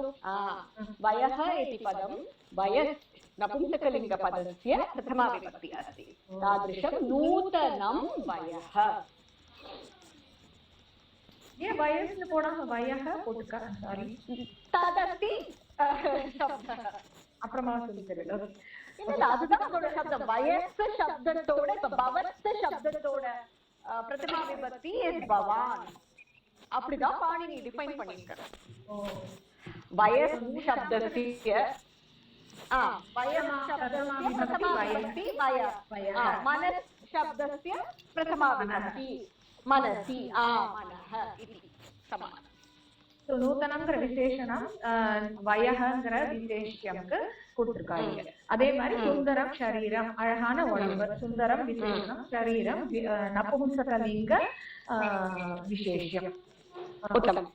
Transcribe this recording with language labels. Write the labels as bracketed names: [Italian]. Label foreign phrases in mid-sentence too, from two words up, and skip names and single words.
[Sanskrit] वयः इति पदं वयस् नपुंसकलिङ्गपदस्य प्रथमा विभक्ति अस्ति. तादृशं नूतनं वयः. ये वयस् [Tamil] போடாம वयः போட்டுக்க. சாரி [Sanskrit] तदस्ति शब्दः. [Tamil] அப்புறமா சொல்லிக்கிறேன். இல்ல அதுதான் அதோட சப்தம். வயஸ் சப்தத்தோட இப்ப பவத் சப்தத்தோட பிரதமா விபக்தி இஸ் பவான். அப்படிதான் பாணினி டிஃபைன் பண்ணிருக்காரு. வயஸ் சப்தस्य வயம் சப்தस्य பிரதமா விபக்தி வய. [Sanskrit] मनस् शब्दस्य प्रथमा विभक्ति मनसि मनः इति समानम्. [Tamil] சோ நூதனம்ங்கற விசேஷணம் வயஹங்கற விசேஷியம்க்கு கொடுத்திருக்காங்க. அதே மாதிரி சுந்தரம் சரீரம், அழகான உடம்பு. சுந்தரம் விசேஷணம், சரீரம் நபும்சகலிங்க விசேஷம். உத்தமம்.